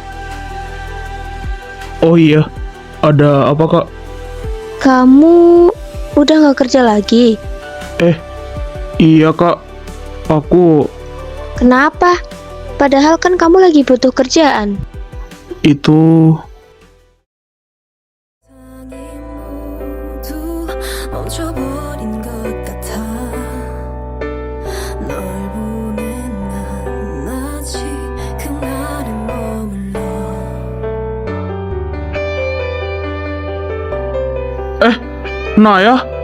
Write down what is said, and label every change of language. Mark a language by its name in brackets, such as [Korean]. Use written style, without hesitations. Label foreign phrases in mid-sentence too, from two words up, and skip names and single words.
[Indonesian] Oh iya. Ada apa kak? Kamu udah nggak kerja lagi? Iya kak. Aku Kenapa? Padahal kan kamu lagi butuh kerjaan. itu... [Korean] 모두 멈춰버린 것 같아 널 보낸 난 아직 그날에 머물러 [Indonesian] Naya?